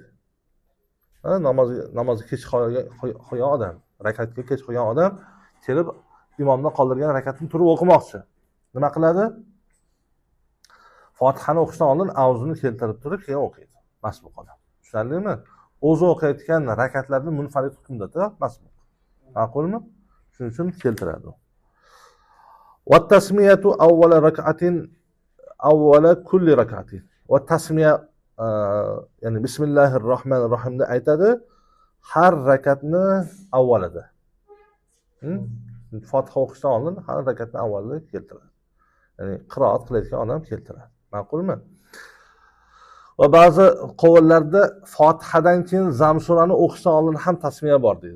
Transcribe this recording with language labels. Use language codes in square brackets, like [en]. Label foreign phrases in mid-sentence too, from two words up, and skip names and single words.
[uz] Namozni kech qo'ygan odam, rakatga kech qo'ygan odam kelib imomdan qoldirgan rakatni turib o'qimoqchi. Nima qiladi? Fotihani o'qishdan oldin avzuni keltirib turib keyin o'qiydi. Masbuq odam. Tushunarlimi? O'zi o'qiyotgan rakatlarni munfarid hukmda masbuq. Ma'qulmi? Shuning uchun keltiradi. [ar] وتسمية أول ركعة أول كل ركعة. وتسمية [uz] ya'ni [ar] بسم الله الرحمن الرحيم [uz] aytadi har rakatni avvalida. Fotiha o'qishdan oldin har rakatni avvalida keltiradi. Ya'ni qiroat qilayotgan odam keltiradi. Ma'qulmi? Va ba'zi qovullarda Fotihadan keyin Zamsurani o'qishdan oldin ham tasmiya bor deydi.